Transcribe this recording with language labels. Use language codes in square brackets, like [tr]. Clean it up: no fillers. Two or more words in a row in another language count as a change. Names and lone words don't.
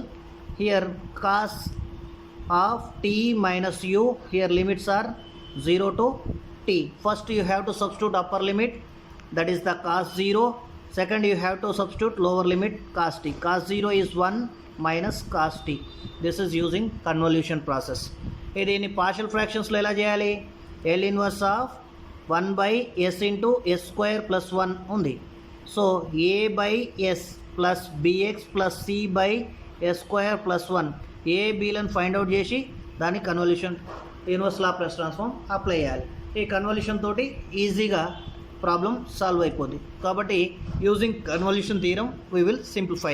[en] Here cos of t minus u, here limits are 0 to t. First you have to substitute upper limit, that is the cos 0. Second you have to substitute lower limit cos t. Cos 0 is 1 minus cos t. This is using convolution process. [te] దీన్ని [en] partial fractionslo [te] ఎలా చేయాలి? [en] L inverse of 1/s into s square plus 1 [te] ఉంది. సో [en] a/s plus bx plus c by s square plus 1 [te] ఏబీలను [en] find out [te] చేసి దాన్ని [en] convolution inverse Laplace transform apply [te] చేయాలి. ఈ కన్వల్యూషన్ తోటి ఈజీగా [en] problem solve [te] అయిపోద్ది. [en] కాబట్టి using convolution theorem we will simplify.